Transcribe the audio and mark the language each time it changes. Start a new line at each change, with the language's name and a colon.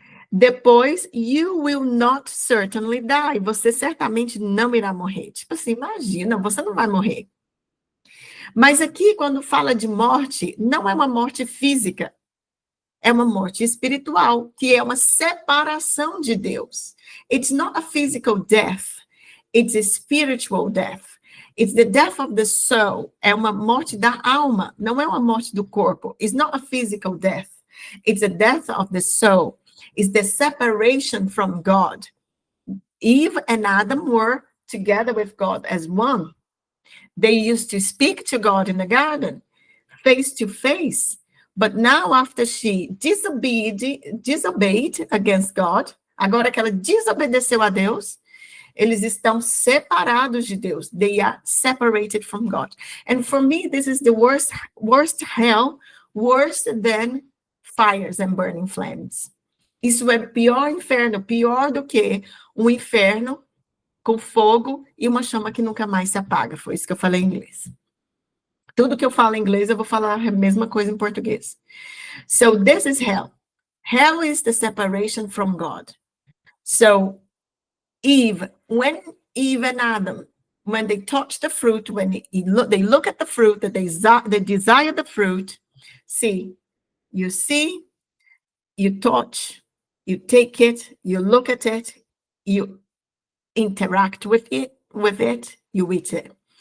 Portuguese: Depois,
English: you will not certainly die.
Portuguese: Você certamente não irá morrer. Tipo assim, imagina, você não vai morrer. Mas aqui, quando fala de morte, não é uma morte física, é uma morte espiritual, que é uma separação de Deus.
English: It's not a physical death, it's a spiritual death. It's the death of the soul.
Portuguese: É uma morte da alma, não é uma morte do corpo.
English: It's not a physical death. It's a death of the soul. It's the separation from God. Eve and Adam were together with God as one. They used to speak to God in the garden, face to face. But now, after she disobeyed against God,
Portuguese: agora que ela desobedeceu a Deus, eles estão separados de Deus.
English: They are separated from God. And for me, this is the worst hell, worse than fires and burning flames.
Portuguese: Isso é pior inferno, pior do que um inferno com fogo e uma chama que nunca mais se apaga. Foi isso que eu falei em inglês. Tudo que eu falo em inglês, eu vou falar a mesma coisa em português.
English: So this is hell. Hell is the separation from God. So Eve, when Eve and Adam, when they touch the fruit, when they look at the fruit, that they desire the fruit, see, you touch, you take it, you look at it, you interact with it, you eat it.